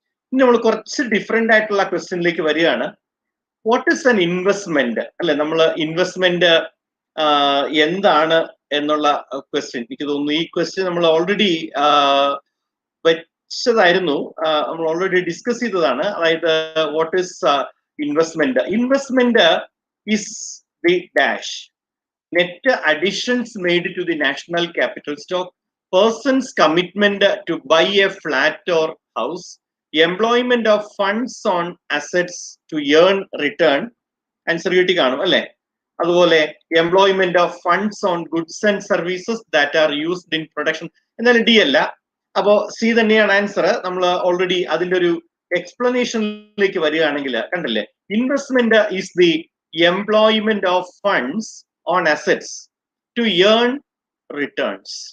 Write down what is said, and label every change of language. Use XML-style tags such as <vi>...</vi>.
<ml>ഇനി നമ്മൾ കുറച്ച് ഡിഫറെന്റ് ആയിട്ടുള്ള ക്വസ്റ്റ്യനിലേക്ക് വരികയാണ്.</ml> <en>What is an investment?</en> <ml>അല്ലെ, നമ്മൾ ഇൻവെസ്റ്റ്മെന്റ് എന്താണ് എന്നുള്ള ക്വസ്റ്റ്യൻ. എനിക്ക് തോന്നുന്നു ഈ ക്വസ്റ്റ്യൻ നമ്മൾ ഓൾറെഡി വെച്ചതായിരുന്നു, നമ്മൾ ഓൾറെഡി ഡിസ്കസ് ചെയ്തതാണ്.</ml> <en>അതായത് what is investment? Investment is the dash net additions made to the national capital stock, person's commitment to buy a flat or house, employment of funds on assets to earn return.</en> <ml>Answer കിട്ടി കാണും അല്ലെ?</ml> <en>അതുപോലെ employment of funds on goods and services that are used in production.</en> <ml>എന്നാലും D അല്ല, അപ്പോ C തന്നെയാണ് answer. നമ്മൾ already അതിന്റെ ഒരു എക്സ്പ്ലനേഷനിലേക്ക് വരികയാണെങ്കിൽ കണ്ടില്ലേ,</ml> <en>Investment is the employment of funds on assets to earn returns.</en>